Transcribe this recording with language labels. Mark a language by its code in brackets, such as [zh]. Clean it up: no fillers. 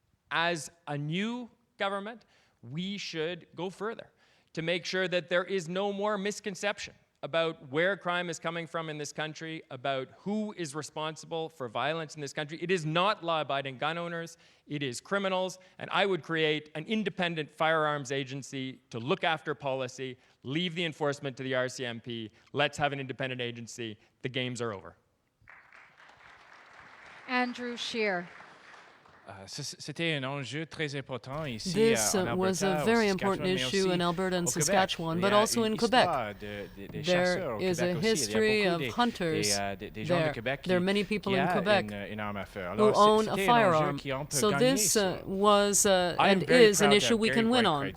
[en] As a new government, we should go further to make sure that there is no more misconception about where crime is coming from in this country, about who is responsible for violence in this country. It is not law-abiding gun owners, it is criminals, and I would create an independent firearms agency to look after policy, leave the enforcement to the RCMP, let's have an independent agency, the games are over. Andrew Scheer. [fr] C'était un enjeu très important ici [en] This [fr] en Alberta, [en] was a very important issue in Alberta and Saskatchewan, but also in Quebec. There is a history of hunters there. There are many people in Quebec who own a firearm. So this was and is an issue we can win on.